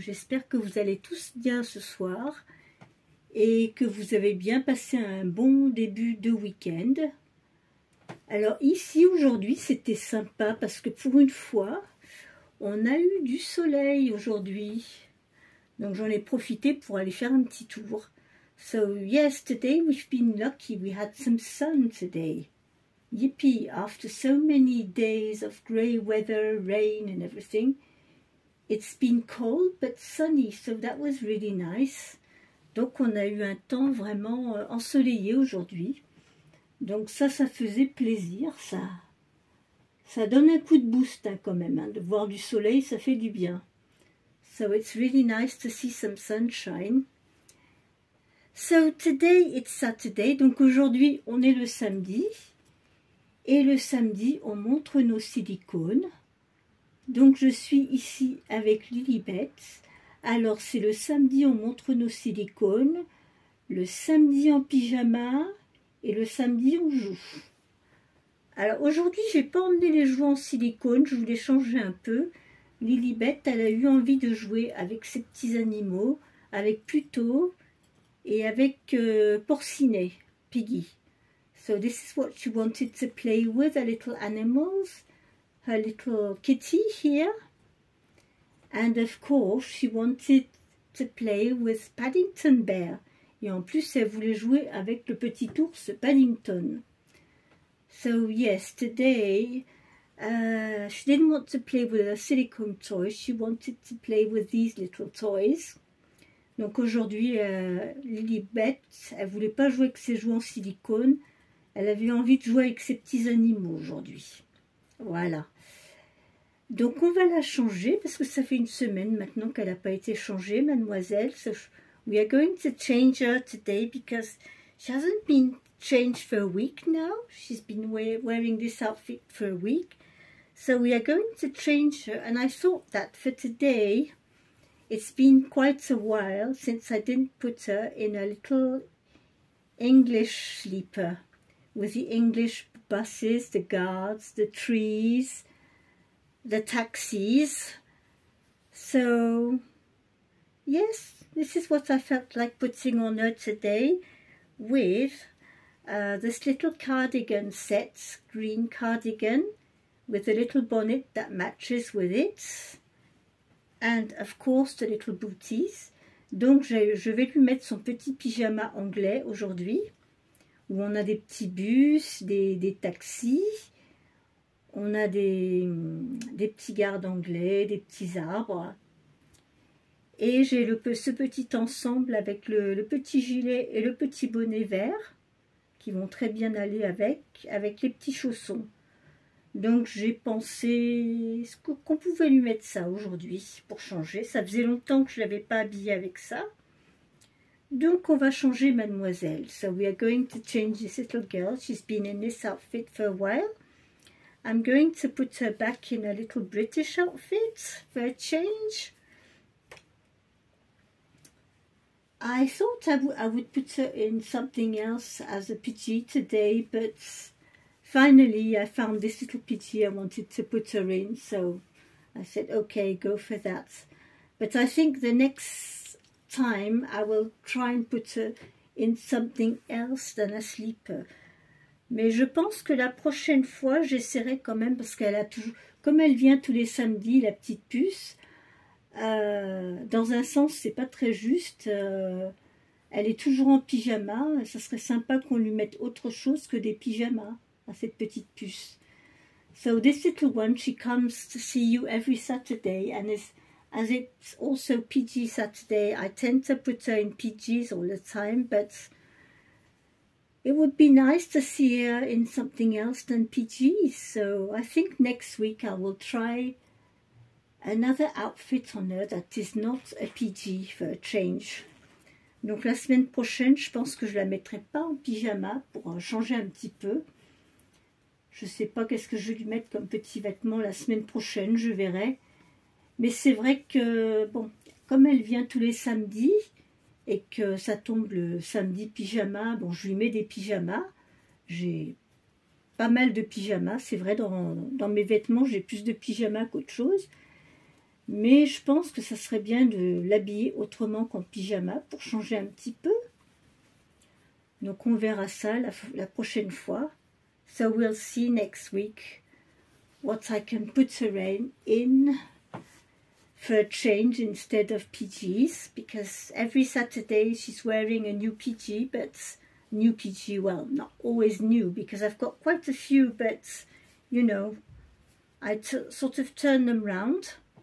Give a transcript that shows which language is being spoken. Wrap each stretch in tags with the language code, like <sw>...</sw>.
<fr>J'espère que vous allez tous bien ce soir et que vous avez bien passé un bon début de week-end. Alors ici aujourd'hui c'était sympa parce que pour une fois on a eu du soleil aujourd'hui. Donc j'en ai profité pour aller faire un petit tour.</fr> <en>So yesterday we've been lucky, we had some sun today. Yippee, after so many days of grey weather, rain and everything. It's been cold but sunny, so that was really nice.</en> <fr>Donc on a eu un temps vraiment ensoleillé aujourd'hui. Donc ça faisait plaisir, ça donne un coup de boost hein, quand même. Hein. De voir du soleil, ça fait du bien.</fr> <en>So it's really nice to see some sunshine. So today it's Saturday.</en> <fr>Donc aujourd'hui on est le samedi. Et le samedi on montre nos silicones. Donc je suis ici avec Lilibet. Alors c'est le samedi on montre nos silicones. Le samedi en pyjama. Et le samedi on joue. Alors aujourd'hui j'ai pas emmené les jouets en silicone. Je voulais changer un peu. Lilibet, elle a eu envie de jouer avec ses petits animaux, avec Pluto et avec Porcinet, Piggy.</fr> <en>So this is what she wanted to play with, her little animals, her little kitty here. And of course, she wanted to play with Paddington Bear.</en> <fr>Et en plus, elle voulait jouer avec le petit ours Paddington.</fr> <en>So yes, today... she didn't want to play with her silicone toys, she wanted to play with these little toys.</en> <fr>Donc aujourd'hui, Lilibet, elle voulait pas jouer avec ses jouets en silicone, elle avait envie de jouer avec ses petits animaux aujourd'hui. Voilà. Donc on va la changer, parce que ça fait une semaine maintenant qu'elle n'a pas été changée, mademoiselle.</fr> <en>So we are going to change her today, because she hasn't been changed for a week now. She's been wearing this outfit for a week. So we are going to change her, and I thought that for today, it's been quite a while since I didn't put her in a little English sleeper with the English buses, the guards, the trees, the taxis. So yes, this is what I felt like putting on her today with this little cardigan set, green cardigan, with a little bonnet that matches with it, and of course the little booties.</en> <fr>Donc je vais lui mettre son petit pyjama anglais aujourd'hui, où on a des petits bus, des taxis, on a des petits gardes anglais, des petits arbres, et j'ai ce petit ensemble avec le petit gilet et le petit bonnet vert, qui vont très bien aller avec les petits chaussons. Donc j'ai pensé qu'on pouvait lui mettre ça aujourd'hui pour changer. Ça faisait longtemps que je ne l'avais pas habillée avec ça. Donc on va changer mademoiselle.</fr> <en>So we are going to change this little girl. She's been in this outfit for a while. I'm going to put her back in a little British outfit for a change. I thought I would put her in something else as a PG today, but finally, I found this little pity I wanted to put her in, so I said, okay, go for that. But I think the next time I will try and put her in something else than a sleeper.</en> <fr>Mais je pense que la prochaine fois, j'essaierai quand même, parce qu'elle a toujours, comme elle vient tous les samedis, la petite puce, dans un sens, c'est pas très juste. Elle est toujours en pyjama, ça serait sympa qu'on lui mette autre chose que des pyjamas à cette petite puce.</fr> <en>So this little one, she comes to see you every Saturday, and as it's also PG Saturday, I tend to put her in PGs all the time, but it would be nice to see her in something else than PGs. So I think next week I will try another outfit on her that is not a PG for a change.</en> <fr>Donc la semaine prochaine, je pense que je la mettrai pas en pyjama pour changer un petit peu. Je ne sais pas qu'est-ce que je vais lui mettre comme petit vêtement la semaine prochaine, je verrai. Mais c'est vrai que, bon, comme elle vient tous les samedis, et que ça tombe le samedi pyjama, bon, je lui mets des pyjamas. J'ai pas mal de pyjamas, c'est vrai, dans mes vêtements, j'ai plus de pyjamas qu'autre chose. Mais je pense que ça serait bien de l'habiller autrement qu'en pyjama pour changer un petit peu. Donc on verra ça la prochaine fois.</fr> <en>So we'll see next week what I can put her in for a change instead of PJs, because every Saturday she's wearing a new PJ, but new PJ, well, not always new, because I've got quite a few, but, you know, I sort of turn them round.</en>